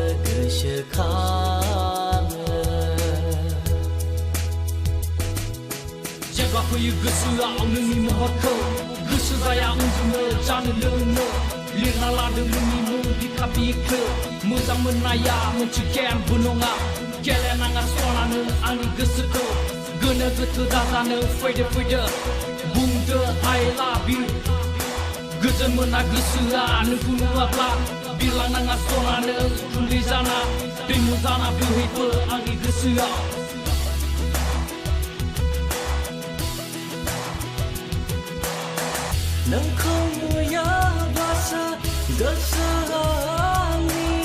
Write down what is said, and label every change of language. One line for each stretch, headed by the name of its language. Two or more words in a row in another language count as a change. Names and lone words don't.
Bodo: जेब्ला फैयो गोसोआव नोंनि महरखौ गोसो जाया उन्दुनो जानो लोंनो लिरना लादों नोंनि मुं बिखा बिखो मोजां मोननाया मोनसे गेमबो नङा गेलेनाङा सनानो आंनि गोसोखौ गोनो गोथो दाजानो फैदो बुंदो
English: I love you
Bodo: गोजोन मोना गोसोआ नोंखौ नुवाब्ला बिरलांनाङा सनानो उखुन्दै जाना दैमु जाना बोहैबो आंनि गोसोआव नोंखौ नुयाब्लासो गोसोआ आंनि